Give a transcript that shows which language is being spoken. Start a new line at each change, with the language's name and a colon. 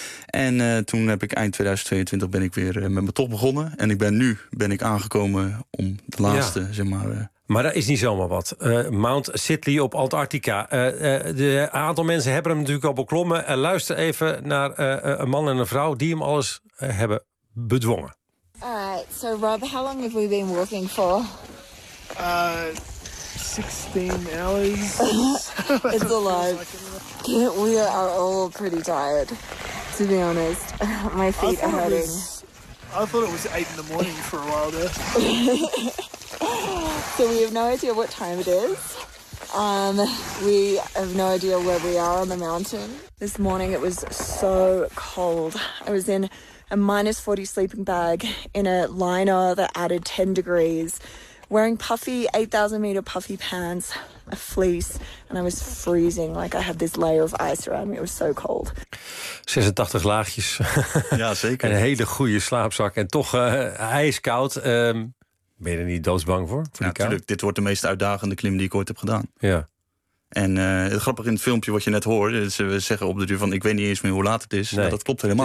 Dutch: En toen heb ik eind 2022 ben ik weer met mijn tocht begonnen. En ben ik aangekomen om de laatste, zeg maar. Maar dat is niet zomaar wat. Mount Sidley op Antarctica. Een aantal mensen hebben hem natuurlijk al beklommen. Luister even naar een man en een vrouw die hem alles hebben bedwongen.
English: All right, so Rob, how long have we been walking for? 16 hours. It's alive. We are all pretty tired, to be honest. My feet are hurting. I thought it was 8 in the morning for a while there. So we have no idea what time it is. We have no idea where we are on the mountain. This morning it was so cold. I was in a minus 40 sleeping bag in a liner that added 10 degrees, wearing puffy 8,000 meter puffy pants, a fleece, and I was freezing. Like I had this layer of ice around me. It was so cold.
Dutch: 86 laagjes. Ja, zeker. Een hele goede slaapzak en toch ijskoud. Ben je er niet doodsbang voor? Voor ja, natuurlijk. Dit wordt de meest uitdagende klim die ik ooit heb gedaan. Ja. En het grappige in het filmpje wat je net hoorde, ze zeggen op de duur van ik weet niet eens meer hoe laat het is. Nee. Ja, dat klopt helemaal.